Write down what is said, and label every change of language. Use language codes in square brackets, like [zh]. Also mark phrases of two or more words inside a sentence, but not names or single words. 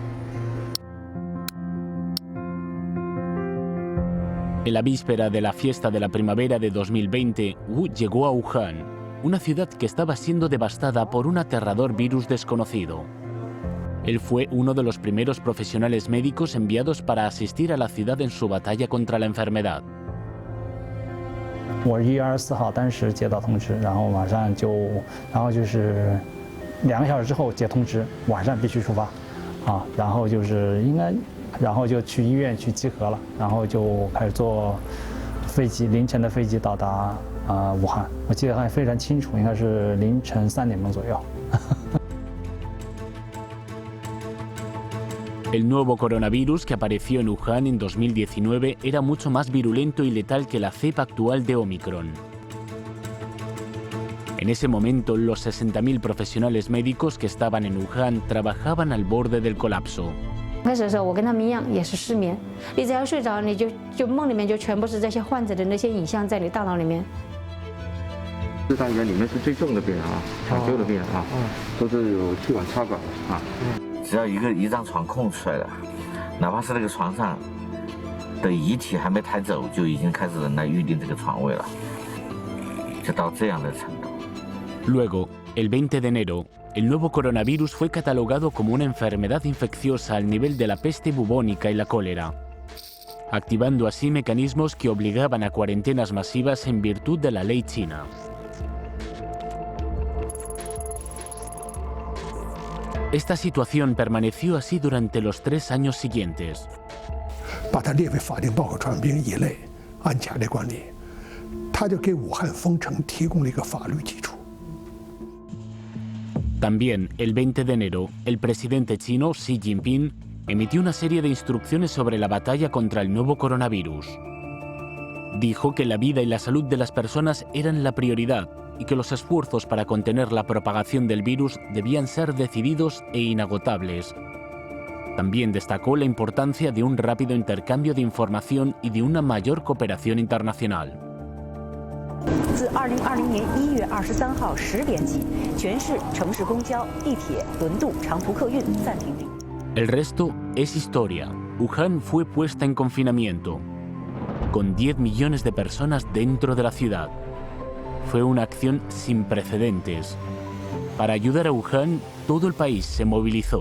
[es] En la víspera de la fiesta de la primavera de 2020, Wu llegó a Wuhan, una ciudad que estaba siendo devastada por un aterrador virus desconocido. Él fue uno de los primeros profesionales médicos enviados para asistir a la ciudad en su batalla contra la enfermedad. [zh] 我1月24号当时接到通知，然后马上就是2个小时之后接通知，晚上必须出发，然后就去医院去集合了，然后就开始坐飞机，凌晨的飞机到达武汉。我记得还非常清楚，应该是凌晨3点钟左右。 [es] El nuevo coronavirus que apareció en Wuhan en 2019 era mucho más virulento y letal que la cepa actual de Omicron. En ese momento, los 60.000 profesionales médicos que estaban en Wuhan trabajaban al borde del colapso. [zh] 开始的时候，我跟他们一样，也是失眠。你只要睡着，你就梦里面就全部是这些患者的那些影像在你大脑里面。这单元里面是最重的病人抢救的病人都是有气管插管的只要一张床空出来了，哪怕是那个床上的遗体还没抬走，就已经开始人来预定这个床位了，就到这样的程度。 [es] Luego, el 20 de enero, el nuevo coronavirus fue catalogado como una enfermedad infecciosa al nivel de la peste bubónica y la cólera, activando así mecanismos que obligaban a cuarentenas masivas en virtud de la ley china. Esta situación permaneció así durante los 3 años siguientes. [zh] 把它列为法定报告传染病一类，按甲类管理，它就给武汉封城提供了一个法律基础。 [es] También, el 20 de enero, el presidente chino Xi Jinping emitió una serie de instrucciones sobre la batalla contra el nuevo coronavirus. Dijo que la vida y la salud de las personas eran la prioridad y que los esfuerzos para contener la propagación del virus debían ser decididos e inagotables. También destacó la importancia de un rápido intercambio de información y de una mayor cooperación internacional. [zh] 自2020年1月23号10点起，全市城市公交、地铁、轮渡、长途客运暂停运营。 [es] El resto es historia. Wuhan fue puesta en confinamiento, con 10 millones de personas dentro de la ciudad. Fue una acción sin precedentes. Para ayudar a Wuhan, todo el país se movilizó.